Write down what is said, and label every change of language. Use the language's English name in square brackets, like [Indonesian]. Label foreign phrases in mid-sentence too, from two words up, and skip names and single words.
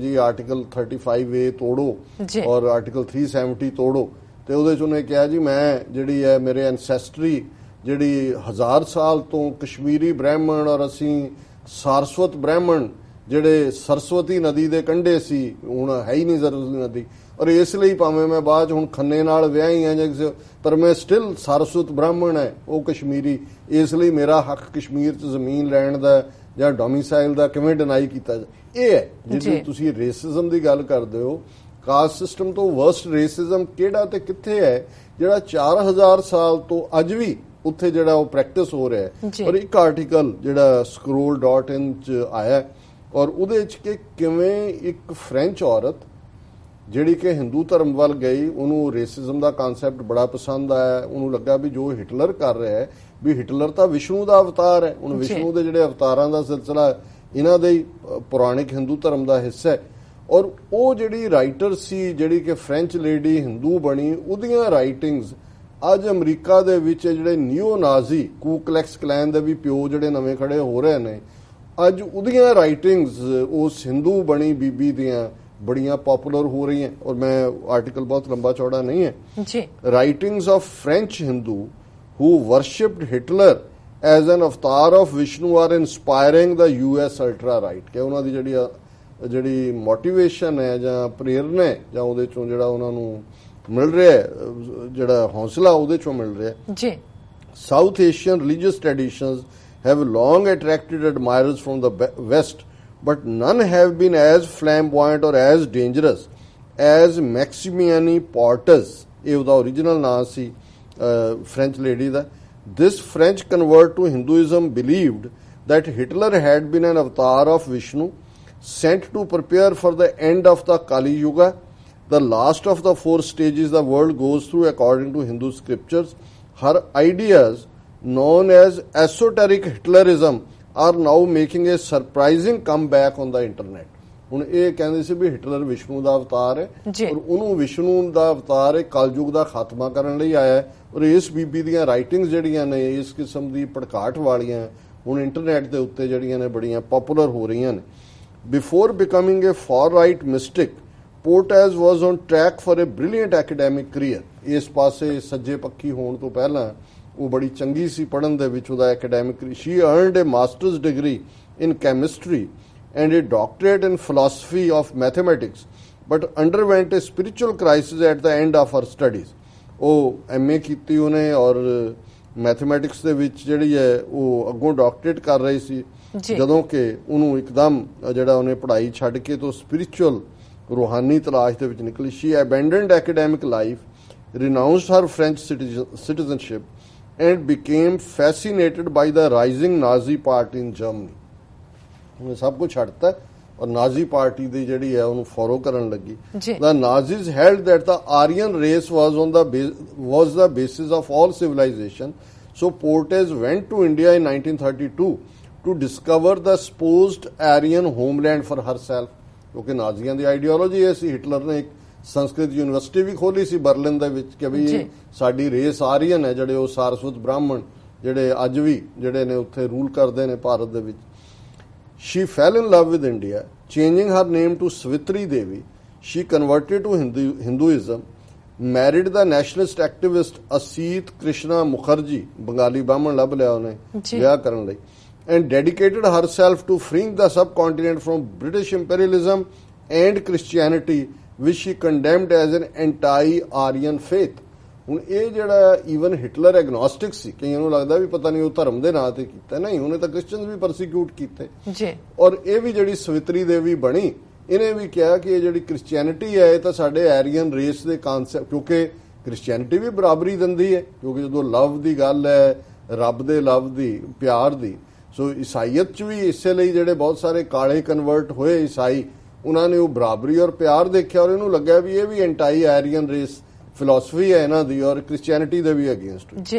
[Punjabi] ਜੀ ਆਰਟੀਕਲ 35A ਤੋੜੋ ਔਰ ਆਰਟੀਕਲ 370 ਤੋੜੋ, ਤੇ ਉਹਦੇ ਚ ਉਹਨੇ ਕਿਹਾ ਜੀ ਮੈਂ ਜਿਹੜੀ ਹੈ ਮੇਰੇ ਐਨਸੈਸਟਰੀ ਜਿਹੜੀ 1000 ਸਾਲ ਤੋਂ ਕਸ਼ਮੀਰੀ ਬ੍ਰਾਹਮਣ ਔਰ ਅਸੀਂ ਸਾਰਸਵਤ ਬ੍ਰਾਹਮਣ ਜਿਹੜੇ ਸਰਸਵਤੀ ਨਦੀ ਦੇ ਕੰਢੇ ਸੀ, ਹੁਣ ਹੈ ਹੀ ਨਹੀਂ ਸਰਸਵਤੀ ਨਦੀ, ਔਰ ਇਸ ਲਈ ਭਾਵੇਂ ਮੈਂ ਬਾਅਦ ਹੁਣ ਖੰਨੇ ਨਾਲ ਵਿਆਹੀ ਆ ਜਾਂ ਪਰ ਮੈਂ ਸਟਿਲ ਸਾਰਸਵਤ ਬ੍ਰਾਹਮਣ ਹੈ ਉਹ ਕਸ਼ਮੀਰੀ, ਇਸ ਲਈ ਮੇਰਾ ਹੱਕ ਕਸ਼ਮੀਰ 'ਚ ਜ਼ਮੀਨ ਲੈਣ ਦਾ ਜਾਂ ਡੋਮਿਸਾਈਲ ਦਾ ਕਿਵੇਂ ਡਿਨਾਈ ਕੀਤਾ ਜਾਏ। ਇਹ ਹੈ ਜਿਹੜੀ ਤੁਸੀਂ ਰੇਸਿਜ਼ਮ ਦੀ ਗੱਲ ਕਰਦੇ ਹੋ, [English] caste system [Punjabi] ਤੋਂ [English] worst racism [Punjabi] ਕਿਹੜਾ ਤੇ ਕਿੱਥੇ ਹੈ ਜਿਹੜਾ 4000 ਸਾਲ ਤੋਂ ਅੱਜ ਵੀ ਉੱਥੇ ਜਿਹੜਾ ਉਹ ਪ੍ਰੈਕਟਿਸ ਹੋ ਰਿਹਾ ਹੈ। ਔਰ ਇੱਕ ਆਰਟੀਕਲ ਜਿਹੜਾ scroll.in 'ਚ ਆਇਆ ਔਰ ਉਹਦੇ 'ਚ ਕਿ ਕਿਵੇਂ ਇੱਕ ਫ੍ਰੈਂਚ ਔਰਤ ਜਿਹੜੀ ਕਿ ਹਿੰਦੂ ਧਰਮ ਵੱਲ ਗਈ, ਉਹਨੂੰ ਰੇਸਿਜ਼ਮ ਦਾ ਕਨਸੈਪਟ ਬੜਾ ਪਸੰਦ ਆਇਆ, ਉਹਨੂੰ ਲੱਗਾ ਵੀ ਜੋ ਹਿਟਲਰ ਕਰ ਰਿਹਾ ਹੈ ਵੀ ਹਿਟਲਰ ਤਾਂ ਵਿਸ਼ਨੂੰ ਦਾ ਅਵਤਾਰ ਹੈ, ਹੁਣ ਵਿਸ਼ਨੂੰ ਦੇ ਜਿਹੜੇ ਅਵਤਾਰਾਂ ਦਾ ਸਿਲਸਿਲਾ ਇਹਨਾਂ ਦੇ ਹੀ ਪੁਰਾਣਿਕ ਹਿੰਦੂ ਧਰਮ ਦਾ ਹਿੱਸਾ ਹੈ। ਔਰ ਉਹ ਜਿਹੜੀ ਰਾਈਟਰ ਸੀ ਜਿਹੜੀ ਕਿ ਫ੍ਰੈਂਚ ਲੇਡੀ ਹਿੰਦੂ ਬਣੀ, ਉਹਦੀਆਂ ਰਾਈਟਿੰਗਸ ਅੱਜ ਅਮਰੀਕਾ ਦੇ ਵਿੱਚ ਜਿਹੜੇ [English] neo Nazi [Punjabi] ਕੂ ਕਲੈਕਸ ਕਲੈਨ ਦੇ ਵੀ ਪਿਓ ਜਿਹੜੇ ਨਵੇਂ ਖੜੇ ਹੋ ਰਹੇ ਨੇ, ਅੱਜ ਉਹਦੀਆਂ ਰਾਈਟਿੰਗਸ ਉਸ ਹਿੰਦੂ ਬਣੀ ਬੀਬੀ ਦੀਆਂ ਬੜੀਆਂ ਪਪੂਲਰ ਹੋ ਰਹੀਆਂ। ਔਰ ਮੈਂ ਆਰਟੀਕਲ ਬਹੁਤ ਲੰਬਾ ਚੌੜਾ ਨਹੀਂ ਹੈ ਜੀ। [English] Writings of French Hindu who worshipped Hitler as an avatar of Vishnu are inspiring the US ultra right [Punjabi] ਕਿ ਉਹਨਾਂ ਦੀ ਜਿਹੜੀ ਮੋਟੀਵੇਸ਼ਨ ਹੈ ਜਾਂ ਪ੍ਰੇਰਨਾ ਹੈ ਜਾਂ ਉਹਦੇ ਚੋਂ ਜਿਹੜਾ ਉਹਨਾਂ ਨੂੰ ਮਿਲ ਰਿਹਾ ਹੈ, ਜਿਹੜਾ ਹੌਸਲਾ ਉਹਦੇ ਚੋਂ ਮਿਲ ਰਿਹਾ ਜੀ। [English] South Asian religious traditions have long attracted admirers from the West, but none have been as flamboyant or as dangerous as Maximiani Portes, [Punjabi] ਇਹ ਉਹਦਾ original ਨਾਂ ਸੀ French lady ਦਾ। [English] This French convert to Hinduism believed that Hitler had been an avatar of Vishnu sent to prepare for the end of the Kali Yuga, the last of the 4 stages the world goes through according to Hindu scriptures. Her ideas known as esoteric Hitlerism are now making a surprising comeback on the internet. [Punjabi] ਹੁਣ ਇਹ ਕਹਿੰਦੇ ਸੀ ਵੀ ਹਿਟਲਰ ਵਿਸ਼ਨੂੰ ਦਾ ਅਵਤਾਰ ਹੈ ਔਰ ਉਹਨੂੰ ਵਿਸ਼ਨੂੰ ਦਾ ਅਵਤਾਰ ਹੈ ਕਲਯੁਗ ਦਾ ਖਾਤਮਾ ਕਰਨ ਲਈ ਆਇਆ ਹੈ। ਔਰ ਇਸ ਬੀਬੀ ਦੀਆਂ ਰਾਈਟਿੰਗਸ ਜਿਹੜੀਆਂ ਨੇ ਇਸ ਕਿਸਮ ਦੀ ਭੜਕਾਟ ਵਾਲੀਆਂ ਹੁਣ ਇੰਟਰਨੈਟ ਦੇ ਉੱਤੇ ਜਿਹੜੀਆਂ ਨੇ ਬੜੀਆਂ ਪਪੂਲਰ ਹੋ ਰਹੀਆਂ ਨੇ। [English] Before becoming a far right mystic, Portes was on track for a brilliant academic career. [Punjabi] ਇਸ ਪਾਸੇ ਸੱਜੇ ਪੱਖੀ ਹੋਣ ਤੋਂ ਪਹਿਲਾਂ ਉਹ ਬੜੀ ਚੰਗੀ ਸੀ ਪੜ੍ਹਨ ਦੇ ਵਿੱਚ, ਉਹਦਾ ਐਕੈਡੈਮਿਕ। [English] She earned a masters degree in chemistry and a doctorate in philosophy of mathematics, but underwent a spiritual crisis at the end of her studies. [Punjabi] ਉਹ MA ਕੀਤੀ ਉਹਨੇ ਔਰ ਮੈਥਮੈਟਿਕਸ ਦੇ ਵਿੱਚ ਜਿਹੜੀ ਹੈ ਉਹ ਅੱਗੋਂ ਡਾਕਟਰੇਟ ਕਰ ਰਹੀ ਸੀ, ਜਦੋਂ ਕਿ ਉਹਨੂੰ ਇੱਕਦਮ ਜਿਹੜਾ ਉਹਨੇ ਪੜ੍ਹਾਈ ਛੱਡ ਕੇ ਤੋਂ ਸਪਿਰਿਚੁਅਲ ਰੂਹਾਨੀ ਤਲਾਸ਼ ਦੇ ਵਿੱਚ ਨਿਕਲੀ। [English] She abandoned academic life, renounced her French citizenship and became fascinated by the rising Nazi party in Germany. [Punjabi] ਉਹਨੇ ਸਭ ਕੁਝ ਛੱਡਤਾ ਔਰ ਨਾਜ਼ੀ ਪਾਰਟੀ ਦੀ ਜਿਹੜੀ ਹੈ ਉਹਨੂੰ ਫੋਲੋ ਕਰਨ ਲੱਗੀ। [English] The Nazis held that the Aryan race was the basis of all civilization. So Portes went to India in 1932 to discover the supposed Aryan homeland for herself. [Punjabi] ਕਿਉਂਕਿ ਨਾਜ਼ੀਆਂ ਦੀ ਆਈਡੀਓਲੋਜੀ ਇਹ ਸੀ। ਹਿਟਲਰ ਨੇ ਇੱਕ [English] Sanskrit university [Punjabi] ਵੀ ਖੋਲੀ ਸੀ ਬਰਲਿਨ ਦੇ ਵਿੱਚ ਕਿ ਵੀ ਸਾਡੀ ਰੇਸ ਆਰੀਅਨ ਹੈ, ਜਿਹੜੇ ਉਹ ਸਾਰਸਵਤ ਬ੍ਰਾਹਮਣ ਜਿਹੜੇ ਅੱਜ ਵੀ ਜਿਹੜੇ ਨੇ ਉੱਥੇ ਰੂਲ ਕਰਦੇ ਨੇ ਭਾਰਤ ਦੇ ਵਿੱਚ। [English] She fell in love with India, changing her name to Savitri Devi. She converted to Hinduism, married the nationalist activist Asit Krishna Mukherjee, Bengali Brahman [Punjabi] ਲੱਭ ਲਿਆ ਉਹਨੇ ਵਿਆਹ ਕਰਨ ਲਈ, [English] and dedicated herself to freeing the subcontinent from British imperialism and Christianity, which she condemned as an anti-Aryan faith. [Punjabi] ਹੁਣ ਇਹ ਜਿਹੜਾ ਈਵਨ ਹਿਟਲਰ ਐਗਨੋਸਟਿਕ ਸੀ, ਕਈਆਂ ਨੂੰ ਲੱਗਦਾ ਵੀ ਪਤਾ ਨਹੀਂ ਉਹ ਧਰਮ ਦੇ ਨਾਂ ਤੇ ਕੀਤਾ, ਨਹੀਂ, ਉਹਨੇ ਤਾਂ ਕ੍ਰਿਸਚੀਅਨਸ ਵੀ ਪਰਸੀਕਿਊਟ ਕੀਤੇ ਜੀ। ਔਰ ਇਹ ਵੀ ਜਿਹੜੀ ਸਵਿਤਰੀ ਦੇਵੀ ਬਣੀ, ਇਹਨੇ ਵੀ ਕਿਹਾ ਕਿ ਇਹ ਜਿਹੜੀ ਕ੍ਰਿਸਚੀਅਨਿਟੀ ਹੈ ਇਹ ਤਾਂ ਸਾਡੇ [English] Aryan race [Punjabi] ਦੇ ਕਾਨਸੈਪਟ, ਕਿਉਂਕਿ ਕ੍ਰਿਸਚੀਅਨਿਟੀ ਵੀ ਬਰਾਬਰੀ ਦਿੰਦੀ ਹੈ, ਕਿਉਂਕਿ ਜਦੋਂ ਲਵ ਦੀ ਗੱਲ ਹੈ, ਰੱਬ ਦੇ ਲਵ ਦੀ, ਪਿਆਰ ਦੀ, ਸੋ ਈਸਾਈਅਤ 'ਚ ਵੀ ਇਸੇ ਲਈ ਜਿਹੜੇ ਬਹੁਤ ਸਾਰੇ ਕਾਲੇ ਕਨਵਰਟ ਹੋਏ ਈਸਾਈ, ਉਹਨਾਂ ਨੇ ਉਹ ਬਰਾਬਰੀ ਔਰ ਪਿਆਰ ਦੇਖਿਆ, ਔਰ ਇਹਨੂੰ ਲੱਗਿਆ ਵੀ ਇਹ ਵੀ [English] anti Aryan race philosophy [Punjabi] ਹੈ ਇਹਨਾਂ ਦੀ, ਔਰ ਕ੍ਰਿਸਚੀਅਨਿਟੀ ਦੇ ਵੀ ਅਗੇਂਸਟ ਜੀ।